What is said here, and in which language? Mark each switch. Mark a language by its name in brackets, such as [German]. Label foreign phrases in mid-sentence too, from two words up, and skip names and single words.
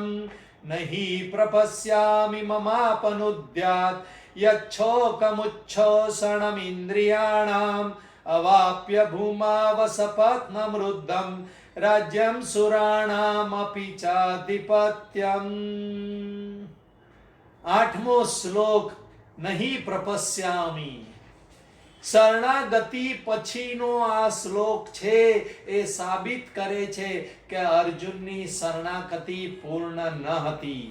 [Sanskrit] न हि प्रपश्यामि ममापनुद्यात् यच्छोकमुच्छोषणमिन्द्रियाणाम्. अवाप्य भूमावसपत्नमृद्धं राज्यं सुराणामपि चाधिपत्यम्. [Gujarati] 8મો શ્લોક. [Sanskrit] नहीं प्रपश्यामी. [Gujarati] શરણાગતિ પછીનો આ શ્લોક છે એ સાબિત કરે છે કે અર્જુનની શરણાગતિ પૂર્ણ ન હતી.